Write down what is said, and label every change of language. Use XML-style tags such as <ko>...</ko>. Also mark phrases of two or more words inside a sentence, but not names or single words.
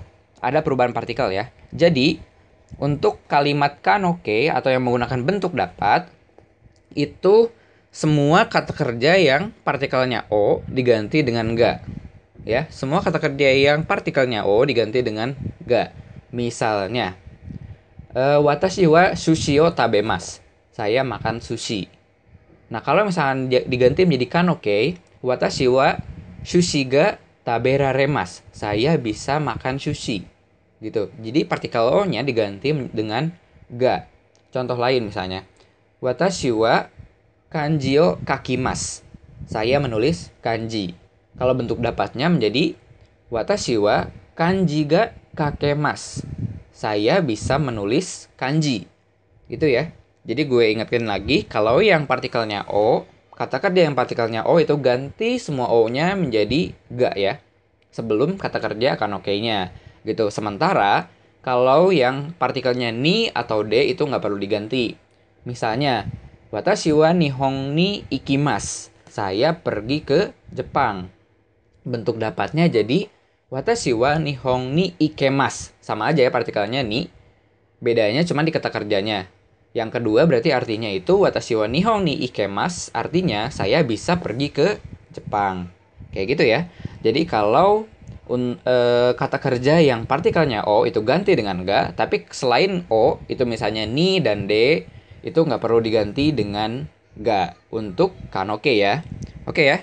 <id>Ada perubahan partikel ya. Jadi, untuk kalimat kanoke atau yang menggunakan bentuk dapat itu semua kata kerja yang partikelnya o diganti dengan ga. Ya, semua kata kerja yang partikelnya o diganti dengan ga. Misalnya,</id> <ja>私は寿司を食べます.</ja> <id>Saya makan sushi. Nah, kalau misalnya diganti menjadi kanoke,</id> <ja>私は寿司が食べられます.</ja> <id>Saya bisa makan sushi. Gitu. Jadi partikel o-nya diganti dengan ga. Contoh lain misalnya,</id> <ja>私は漢字を書きます.</ja> <id>Saya menulis kanji. Kalau bentuk dapatnya menjadi</id> <ja>私は漢字が書けます.</ja> <id>Saya bisa menulis kanji. Gitu ya. Jadi gue ingatkan lagi, kalau yang partikelnya O, kata kerja yang partikelnya O itu ganti semua O-nya menjadi ga ya. Sebelum kata kerja kanoke-nya. Gitu. Sementara, kalau yang partikelnya ni atau D itu nggak perlu diganti. Misalnya,</id> <ja>私は日本に行きます.</ja> <id>Saya pergi ke Jepang. Bentuk dapatnya jadi</id> <ja>私は日本に行けます.</ja> <id>Sama aja ya partikelnya ni. Bedanya cuma di kata kerjanya. Yang kedua berarti artinya itu</id> <ja>私は日本に行けます.</ja> <id>Artinya saya bisa pergi ke Jepang. Kayak gitu ya. Jadi kalau kata kerja yang partikelnya O itu ganti dengan ga. Tapi selain O itu misalnya ni dan D itu nggak perlu diganti dengan ga. Untuk kanoke ya. Oke ya.</id>